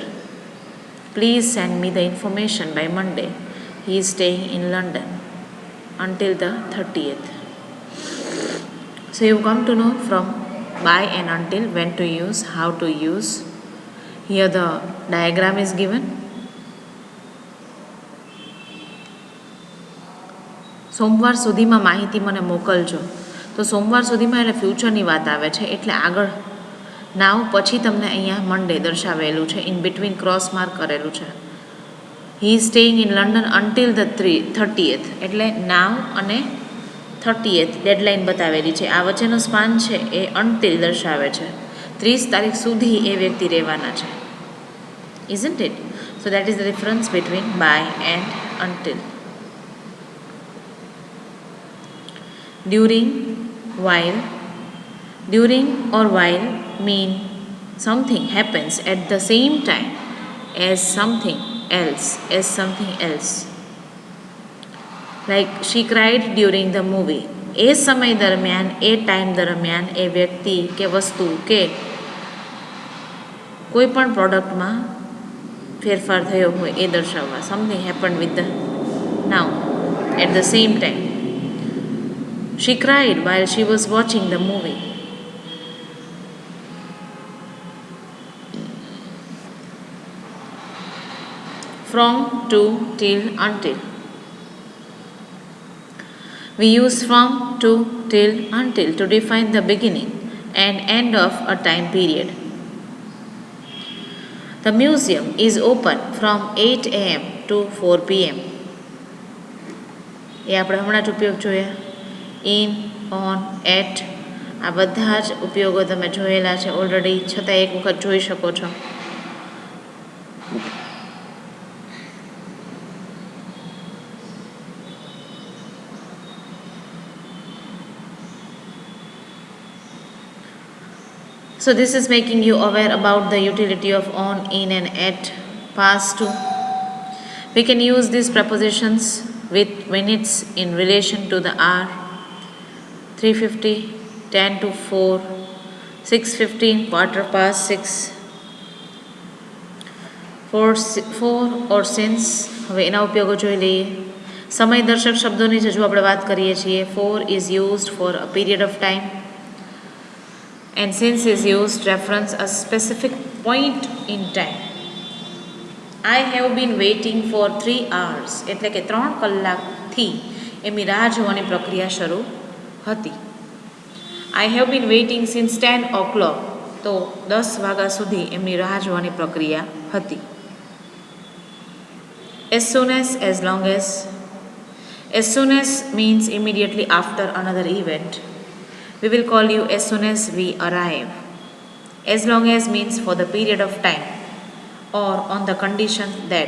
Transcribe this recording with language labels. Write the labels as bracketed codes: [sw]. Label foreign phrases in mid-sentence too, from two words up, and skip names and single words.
[en] Please send me the information by Monday. He is staying in London until the 30th. So you come to know from by and until when to use, how to use. Here the diagram is given. [gu] સોમવાર સુધીમાં માહિતી મને મોકલજો. તો સોમવાર સુધીમાં એટલે ફ્યુચરની વાત આવે છે, એટલે આગળ નાવ પછી તમને અહીંયા મંડે દર્શાવેલું છે, [en] in between cross mark [gu] કરેલું છે. [en] He is staying in London until the 30th [gu] એટલે now અને 30th ડેડલાઇન બતાવેલી છે. આ વચ્ચેનો સ્પાન છે એ until દર્શાવે છે. 30 તારીખ સુધી એ વ્યક્તિ રહેવાના છે. [en] Isn't it? So that is the difference between by and until. During, while. During or while mean something happens at the same time as something else. Like she cried during the movie. [gu] એ સમય દરમિયાન, એ ટાઈમ દરમિયાન એ વ્યક્તિ કે વસ્તુ કે કોઈ પણ પ્રોડક્ટમાં ફેરફાર થયો હોય એ દર્શાવવા. [en] Something happened with the noun at the same time. She cried while she was watching the movie. From, to, till, until. We use from, to, till, until to define the beginning and end of a time period. The museum is open from 8 am to 4 pm. [gu] એ આપણે હમણાં જ ઉપયોગ જોયા. [en] in, on, at, [gu] આ બધા જ ઉપયોગો તમે જોયેલા છે ઓલરેડી, છતાં એક વખત જોઈ શકો છો. [en] So this is making you aware about the utility of on, in and at, past to. We can use these prepositions with minutes in relation to the hour. 3:50, 10 to 4, 6:15, quarter past 6. For or since, [gu] હવે એના ઉપયોગો જોઈ લઈએ. સમય દર્શક શબ્દોની જ હજુ આપણે વાત કરીએ છીએ. [en] For is used for a period of time and since is used reference a specific point in time. I have been waiting for 3 hours, [gu] એટલે કે 3 કલાકથી એમની રાહ જોવાની પ્રક્રિયા શરૂ હતી. [en] I have been waiting since 10 o'clock, [gu] તો 10 વાગ્યા સુધી એમની રાહ જોવાની પ્રક્રિયા હતી. [en] As soon as long as soon as means immediately after another event. We will call you as soon as we arrive. As long as means for the period of time or on the condition that.